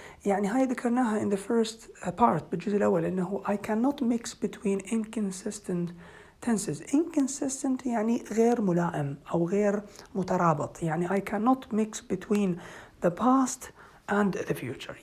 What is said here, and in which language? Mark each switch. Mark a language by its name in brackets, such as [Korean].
[Arabic] يعني هاي ذكرناها [English] in the first part [Arabic] بالجزء الأول إنه [English] I cannot mix between inconsistent tenses. [Arabic] Inconsistent يعني غير ملائم أو غير مترابط. [English] يعني I cannot mix between the past and the future.